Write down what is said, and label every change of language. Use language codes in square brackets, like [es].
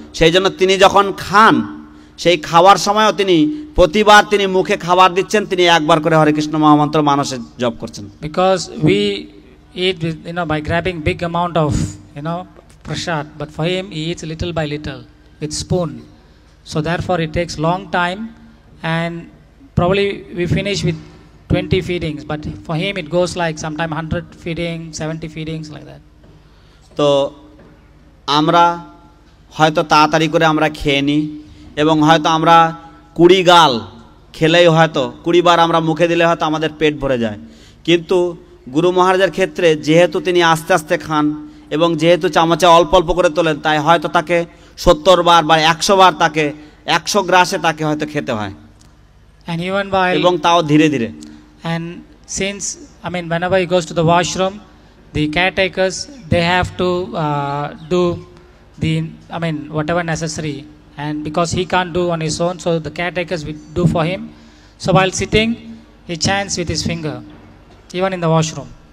[bn] সেই জন্য তিনি যখন খান, সেই খাওয়ার সময়ও তিনি প্রতিবার তিনি মুখে খাবার দিচ্ছেন, তিনি একবার করে হরে কৃষ্ণ মহামন্ত্র মানসে জপ করছেন। [en] Because we eat with, by grabbing big amount of prasad, but for him he eats little by little with spoon. So therefore it takes long time, and probably we finish with 20 feedings, but for him it goes like sometime 100 feedings, 70 feedings, like that. [bn] তো আমরা হয়তো তাড়াতাড়ি করে আমরা খেয়ে নিই, এবং হয়তো আমরা 20 গাল খেলেই হয়তো 20 বার আমরা মুখে দিলে হয়তো আমাদের পেট ভরে যায়, কিন্তু গুরু মহারাজের ক্ষেত্রে যেহেতু তিনি আস্তে আস্তে খান এবং যেহেতু চামচে অল্প অল্প করে তোলেন, তাই হয়তো তাকে 70 বার বা 100 বার তাকে 100 গ্রাসে তাকে হয়তো খেতে হয়, [en] And even while, [bn] এবং তাও ধীরে ধীরে। [en] And since whenever he goes to the washroom, the caretakers, they have to do the whatever necessary, and because he can't do on his own, so the caretakers will do for him. So while sitting he chants with his finger, even in the washroom.